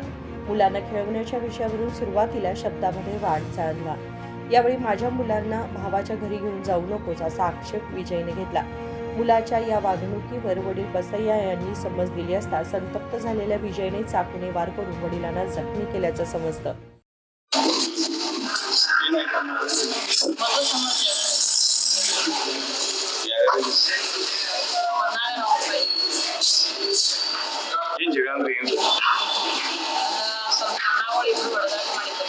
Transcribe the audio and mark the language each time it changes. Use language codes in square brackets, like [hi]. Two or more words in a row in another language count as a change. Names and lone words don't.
[mr] मुलांना खेळवण्याच्या विषयावरून सुरुवातीला शब्दामध्ये वाद झाला. यावेळी माझ्या मुलांना भावाच्या घरी घेऊन जाऊ नकोस असा आक्षेप विजयने घेतला. मुलाच्या या वागणुकीवर वडील बसैया यांनी समज दिली असता संतप्त झालेल्या विजयने चाकूने वार करून वडिलांना जखमी केल्याचं समजतं. [kn] ಏನ್ ಜಗಳ ಅಂದ್ರೆ ಏನು ಸ್ವಲ್ಪ ನಾವಳಿ ಇಬ್ರು ಹೊಡೆದಾಟ ಮಾಡಿದ್ರಿ.